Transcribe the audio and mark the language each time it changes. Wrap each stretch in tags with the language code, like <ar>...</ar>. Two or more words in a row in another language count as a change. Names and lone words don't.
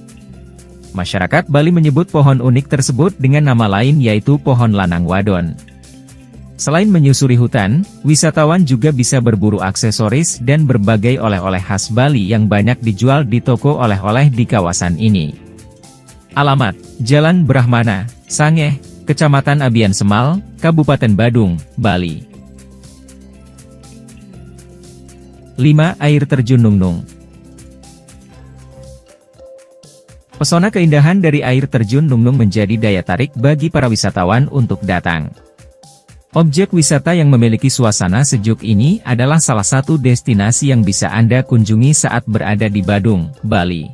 <id>Masyarakat Bali menyebut pohon unik tersebut dengan nama lain yaitu pohon lanang wadon. Selain menyusuri hutan, wisatawan juga bisa berburu aksesoris dan berbagai oleh-oleh khas Bali yang banyak dijual di toko oleh-oleh di kawasan ini. Alamat: Jalan Brahmana, Sangai, Kecamatan Abian Semal, Kabupaten Badung, Bali. 5. Air Terjun Nungnung. Pesona keindahan dari air terjun Nungnung menjadi daya tarik bagi para wisatawan untuk datang. Objek wisata yang memiliki suasana sejuk ini adalah salah satu destinasi yang bisa Anda kunjungi saat berada di Badung, Bali.</id>